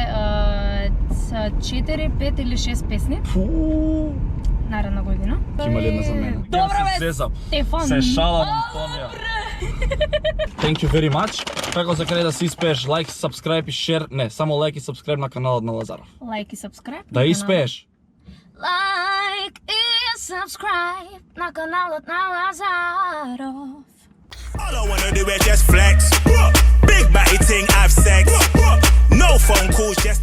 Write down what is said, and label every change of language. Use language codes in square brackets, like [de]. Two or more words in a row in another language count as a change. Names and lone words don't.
[mk] 4, 5 или 6 песни наредна година. Има ли една за мене? Добро Ја бе, се зезам. Стефан. Се шалам, Антонија. [en] Thank you very much. [mk] Како за крај да се испееш лайк, subscribe и share, не, само лайк и subscribe на каналот на Лазаров. Лайк и subscribe. Да испееш. Лайк и subscribe на каналот на Лазаров. [en] All I wanna do is just flex. Big body thing, have sex. No phone calls.